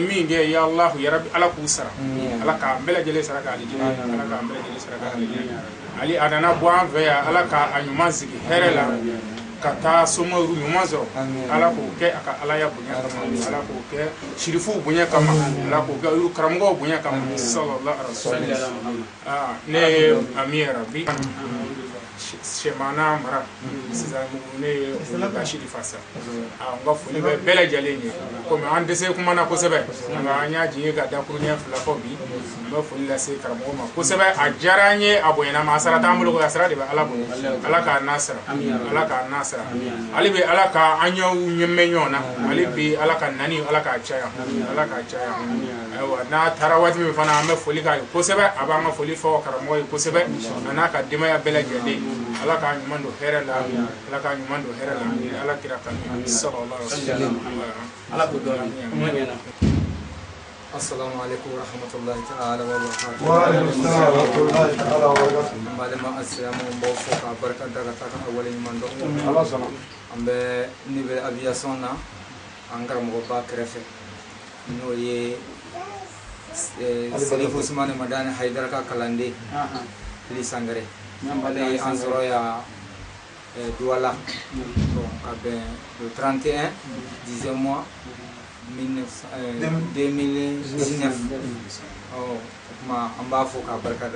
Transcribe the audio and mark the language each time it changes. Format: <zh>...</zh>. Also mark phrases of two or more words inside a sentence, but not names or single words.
<bm>min kɛ</bm> <ar>يا الله يا ربي</ar> <bm>ala k'u sara ala k'a bɛɛ lajɛlen sara k'ale jɛnɛ ala k'a bɛɛ lajɛlen sara k'ale jɛnɛ ali a nana bɔ an fɛ yan ala k'a ɲuman sigi hɛrɛ la ka taa somɔru ɲuman sɔrɔ ala k'o kɛ a ka alaya bonya kama ala k'o kɛ shirifuw bonya kama ala k'o kɛ karamɔgɔw bonya kama</bm> <ar>صلى الله عليه وسلم</ar> <bm>ne ye ami Rabbi Shemana mara sisan ne ye Bashiri Fasa n ka foli bɛ bɛɛ lajɛlen ye komi an dɛsɛ kuma na kosɛbɛ nka an y'a jigin ka dakuru ɲɛ 2 fɔ bi n bɛ foli lase karamɔgɔ ma kosɛbɛ a diyara an ye a bonyana ma a sara t'an bolo a sara de bɛ ala bolo ala k'a n'a sara ala k'a n'a sara hali bi ala ka an y'aw ɲɛmɛ ɲɔgɔn na hali bi ala ka nani ala k'a caya ala k'a caya ayiwa n'a taara waati min fana an bɛ foli k'a ye kosɛbɛ a b'an ka foli fɔ karamɔgɔ ye kosɛbɛ a n'a ka denbaya bɛɛ lajɛlen ala k'a ɲuman don hɛrɛ la ala k'a ɲuman don hɛrɛ la ala kira kan</bm> <ar>صلى الله عليه وسلم</ar> <bm>ala k'o dɔn</bm> <ar>السلام عليكم ورحمة الله تعالى وبركاته وعليكم السلام ورحمة الله تعالى وبركاته</ar> <bm>malama assalamu b'aw fo ka barika da ka taa ka wale ɲuman dɔn ala sɔnna an bɛ</bm> <fr>niveau aviation</fr> <bm>na an karamɔgɔba kɛrɛfɛ n'o ye Sherifu Usumani Madani Haidara ka kalanden Ali Sangare ale an sɔrɔ yan Douala ka bɛn</bm> <fr>le 31 10e mois</fr> <bm>2019 kuma an b'a fo k'a barikada</bm>